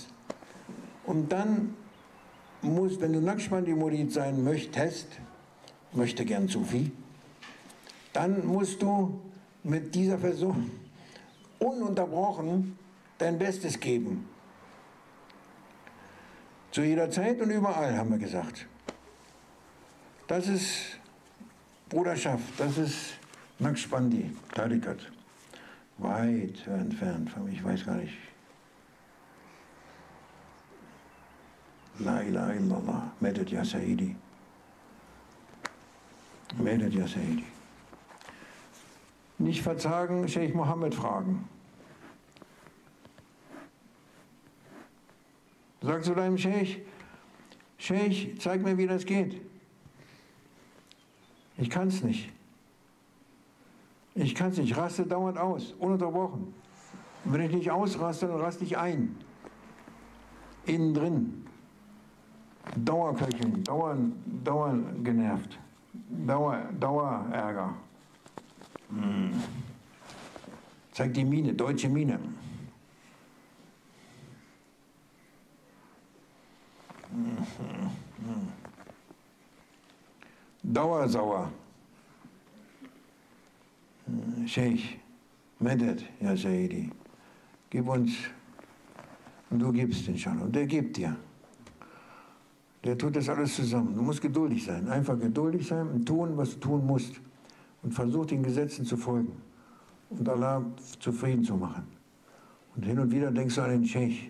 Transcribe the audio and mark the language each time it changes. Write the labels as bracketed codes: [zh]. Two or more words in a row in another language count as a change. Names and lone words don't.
[de] Und dann muss, wenn du Naqshbandi Murid sein möchte gern Sufi, dann musst du mit dieser Person ununterbrochen dein Bestes geben. Zu jeder Zeit und überall, haben wir gesagt. Das ist Bruderschaft, das ist Naqshbandi, Tariqat. Weit entfernt von mir, ich weiß gar nicht. [ar] لا إله إلا الله مدد يا سيدي. مدد يا سيدي. [de] Nicht verzagen, Sheikh Mohammed fragen. Sag zu deinem Sheikh, Sheikh, zeig mir, wie das geht. Ich kann es nicht. Ich kann es nicht. Ich raste dauernd aus, ununterbrochen. Und wenn ich nicht ausraste, dann raste ich ein. Innen drin. Dauerköcheln, Dauer genervt. Dauerärger. Zeigt die Miene, deutsche Miene. Dauersauer. [ar] شيخ مدد يا سيدي, [de] gib uns, und du gibst inshallah. Und der gibt dir. Der tut das alles zusammen. Du musst geduldig sein. Einfach geduldig sein und tun, was du tun musst. Und versuch den Gesetzen zu folgen. Und Allah zufrieden zu machen. Und hin und wieder denkst du an den Sheikh.